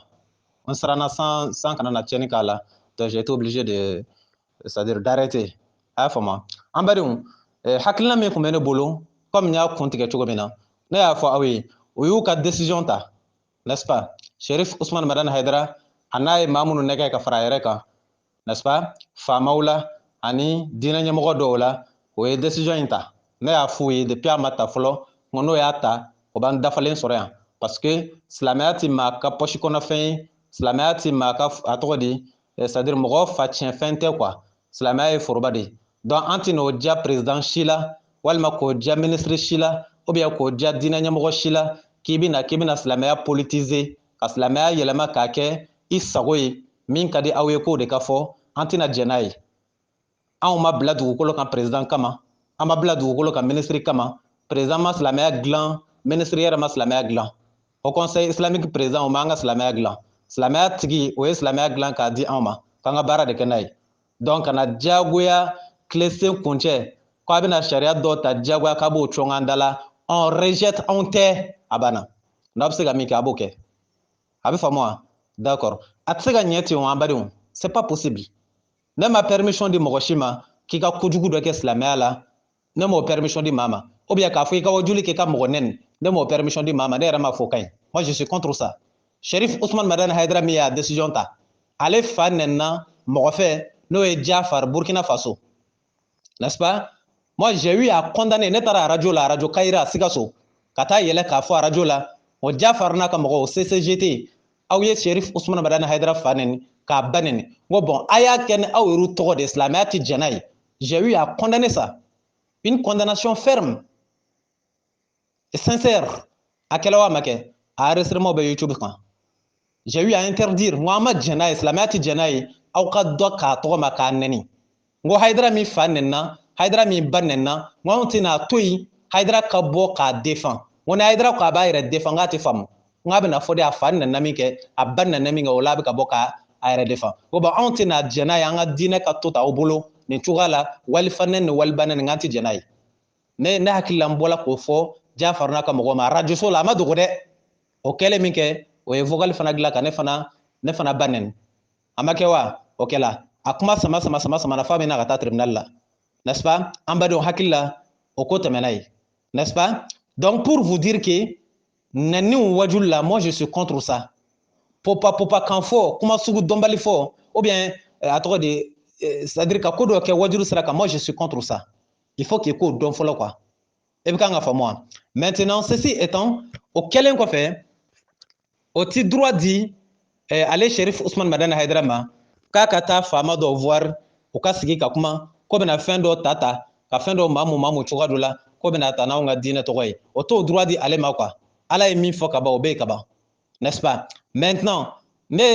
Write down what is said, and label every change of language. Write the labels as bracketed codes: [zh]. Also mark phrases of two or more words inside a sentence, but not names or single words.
[fr] On sera sans [bm] kana na tiɲɛni k'a la. [fr] Donc j'ai été obligé de, c'est-à-dire d'arrêter. [bm] A y'a faamu? An badenw, hakilina min kun bɛ ne bolo, comme n y'a kun tigɛ cogo min na, ne y'a fɔ aw ye, o y'u ka décision ta, [fr] n'est-ce pas? [bm] Cherif Ousmane Madani Haidara a n'a ye maa minnu nɛgɛ ka fara a yɛrɛ kan, [fr] n'est-ce pas? [bm] Faamaw la ani diinɛ ɲɛmɔgɔ dɔw la, o ye décision in ta. Ne y'a f'u ye depuis a ma ta fɔlɔ, n ko n'o y'a ta, o b'an dafalen sɔrɔ yan. [fr] Parce que [bm] silamɛya ti maa ka poche kɔnɔfɛn ye, silamɛya ti maa ka a tɔgɔ di, c'est-à-dire mɔgɔ fa tiɲɛ fɛn tɛ quoi. Silamɛya ye foroba de. Donc an ti n'o diya président si la, walima k'o diya ministre si la, [fr] ou bien [bm] k'o diya diinɛ ɲɛmɔgɔ si la, k'i bɛna silamɛya politiser, ka silamɛya yɛlɛma k'a kɛ i sago ye, min ka di aw ye k'o de ka fɔ, an tɛna jɛn n'a ye. Anw ma bila dugukolo kan président kama, an ma bila dugukolo ka ministre kama président ma silamɛya dilan ministre yɛrɛ ma silamɛya dilan [fr] au conseil islamique président [bm] o ma an ka silamɛya dilan silamɛya tigi o ye silamɛya dilan k'a di anw ma k'an ka baara de kɛ n'a ye donc kana diyagoya tilesen kuncɛ k'a bɛna sariya dɔw ta diyagoya k'a b'o cɔn an da la [fr] on rejette [bm] anw tɛ a banna n'a bɛ se ka min kɛ a b'o kɛ a bɛ faamu wa d'accord a tɛ se ka ɲɛ ten o an badenw [fr] c'est pas possible [bm] ne ma permission di mɔgɔ si ma k'i ka kojugu dɔ kɛ silamɛya la ne m'o permission di maa ma [fr] ou bien [bm] k'a fɔ i ka wajuli kɛ i ka mɔgɔ nɛni ne m'o permission di maa ma ne yɛrɛ m'a fɔ ka ɲi [fr] moi je suis contre ça [bm] Cherif Ousmane Madani Haidara min y'a décision ta ale fa nɛnina mɔgɔ fɛ n'o ye Jafar Burkina Faso [fr] n'est-ce pas moi j'ai eu à condamner [bm] ne taara radio la radio Kayira Sikaso ka taa yɛlɛ k'a fɔ radio la o Jafar n'a ka mɔgɔw CCGT aw ye Cherif Ousmane Madani Haidara fa nɛni k'a ba nɛni n ko bon a y'a kɛ ni aw yɛrɛ tɔgɔ de silamɛya tɛ jɛn n'a ye [fr] j'ai eu à condamner ça une condamnation ferme et sincère [bm] a kɛla wa ma kɛ a enregistrement bɛ YouTube kan [fr] j'ai eu à interdire [bm] n ko an ma jɛn n'a ye silamɛya tɛ jɛn n'a ye aw ka dɔ k'a tɔgɔ ma k'a nɛni n ko Haidara min fa nɛnina Haidara min ba nɛnina n ko anw tɛna to yen Haidara ka bɔ k'a défend n ko ni Haidara ko a b'a yɛrɛ défend k'a tɛ faamu n k'a bɛna fɔ de a fa nɛnina min kɛ a ba nɛnina min kɛ o la a bɛ ka bɔ k'a yɛrɛ défend ko bon anw tɛna jɛn n'a ye an ka diinɛ ka to ta aw bolo nin cogoya la walifa nɛni ni waliba nɛni k'an tɛ jɛn n'a ye ne hakili la n bɔla k'o fɔ Jafar n'a ka mɔgɔ ma radio so la a ma dogo dɛ o kɛlen min kɛ o ye vocal fana dilan ka ne fana ba nɛni a ma kɛ wa o kɛla a kuma sama na f'a bɛna ka taa tribunal la [fr] n'est-ce pas [bm] an badenw hakili la o ko tɛmɛna ye [fr] n'est-ce pas donc pour vous dire que [bm] nɛni wajuli la [fr] moi je suis contre ça [bm] popa kan fɔ kuma sugu dɔnbali fɔ [fr] ou bien [bm] a tɔgɔ de c'est-à-dire ka ko dɔ kɛ wajulu sira kan [fr] moi je suis contre ça il faut qu'il [bm] k'o dɔn fɔlɔ quoi e bɛ kan ka faamu wa [fr] maintenant ceci étant [bm] o kɛlen kɔfɛ o ti droit di ale Cherif Ousmane Madani Haidara ma k'a ka taa faama dɔ voir o ka sigi ka kuma ko bɛna fɛn dɔ ta ka fɛn dɔ maamu cogoya dɔ la ko bɛna ta n'anw ka diinɛ tɔgɔ ye o t'o droit di ale ma quoi ala ye min fɔ ka ban o bɛ yen ka ban [fr] n'est-ce pas [bm] maintenant ne ye